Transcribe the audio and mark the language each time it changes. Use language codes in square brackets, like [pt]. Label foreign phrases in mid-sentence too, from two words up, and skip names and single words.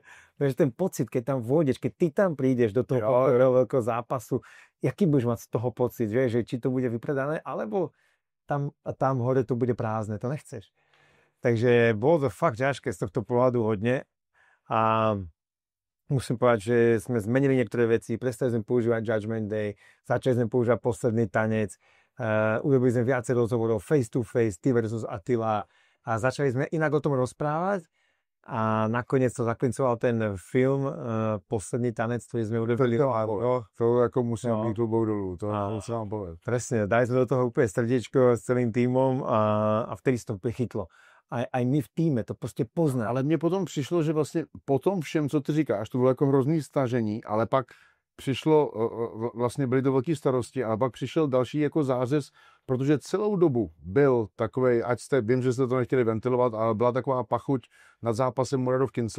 [sk] Takže ten pocit, keď tam vôjdeš, keď ty tam prídeš do toho veľkého zápasu, jaký budeš mať z toho pocit, že či to bude vypredané, alebo tam hore to bude prázdne, to nechceš. Takže bolo to fakt ťažké z tohto pohľadu hodne a musím povedať, že sme zmenili niektoré veci, prestali sme používať Judgment Day, začali sme používať Posledný tanec, urobili sme viacej rozhovorov [en] face to face, [sk] Ty versus Attila a začali sme inak o tom rozprávať a nakoniec to zaklincoval ten film Posledný tanec, ktorý sme urobili. [cs] To jako musím mít klubou dolů, to musím vám povedať. [sk] Presne, dali sme do toho úplne srdiečko s celým týmom a vtedy sa to úplne chytlo. A my v týme to prostě pozná. [cs] Ale mně potom přišlo, že vlastně po tom všem, co ty říkáš, to bylo jako hrozný stažení, ale pak přišlo, vlastně byly to velké starosti, ale pak přišel další jako zářez, protože celou dobu byl takovej, vím, že jste to nechtěli ventilovat, ale byla taková pachuť nad zápasem Muradov Kincl.